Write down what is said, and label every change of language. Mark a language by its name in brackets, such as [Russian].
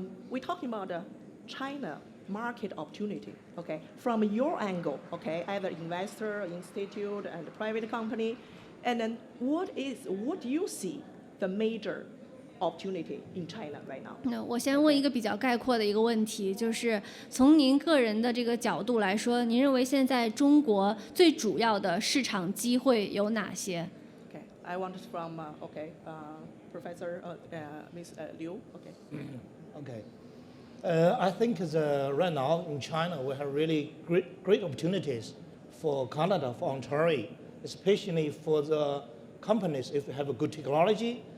[English] We're talking about the China market opportunity, okay? From your angle, okay, either investor, institute, and private company, and then what do you see the major opportunity in China right now? [Chinese] 那我先问一个比较概括的一个问题，就是从您个人的这个角度来说，您认为现在中国最主要的市场机会有哪些？ [English] Okay, I want it from Professor Ms. Liu. Okay. Okay. I think right now in China we have really great opportunities for Canada, for Ontario, especially for the companies if you have a good technology.